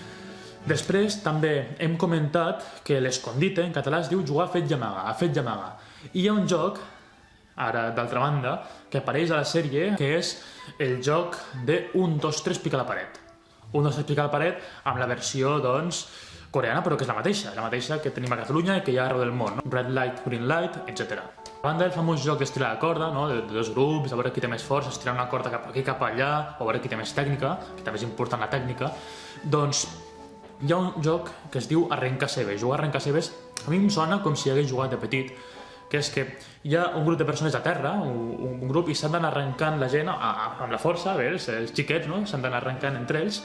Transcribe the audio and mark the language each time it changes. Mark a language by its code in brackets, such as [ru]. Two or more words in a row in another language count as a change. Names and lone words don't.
[ca] Després també hem comentat que l'escondite en català es diu jugar a fet i amagar, a fet i amagar. I hi ha un joc, ara d'altra banda, que apareix a la sèrie, que és el joc de 1, 2, 3, pica la paret. 1, 2, 3, pica la paret, amb la versió, doncs, coreana, però que és la mateixa que tenim a Catalunya i que hi ha arreu del món, [en] Red light, green light, [ca] etc. A banda del famós joc d'estirar la corda, de dos grups, a veure qui té més força, estirar una corda cap aquí, cap allà, o a veure qui té més tècnica, que també és important la tècnica, doncs hi ha un joc que es diu arrenca-cebes. Jugar a arrenca-cebes a mi em sona com si hagués jugat de petit, que és que hi ha un grup de persones a terra, un grup, i s'han d'anar arrencant la gent amb la força, els xiquets, s'han d'anar arrencant entre ells.